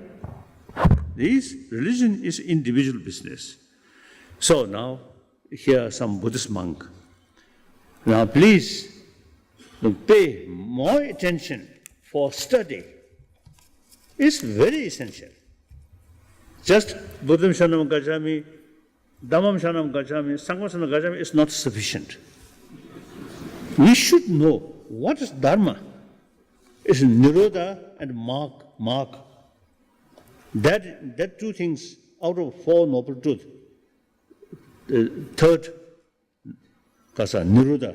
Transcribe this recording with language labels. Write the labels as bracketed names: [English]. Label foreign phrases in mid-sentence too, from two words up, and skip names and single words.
[English] This religion is individual business. So now, here are some Buddhist monk. Now please pay more attention for study. It's very essential. Just [Pali] Buddham Shanam Gacchami, Dhammam Shanam Gacchami, Sangham Shanam Gacchami [English] is not sufficient. We should know what is Dharma. It's Nirodha and mark. That two things out of four noble truths. The third, kasa, Nirodha.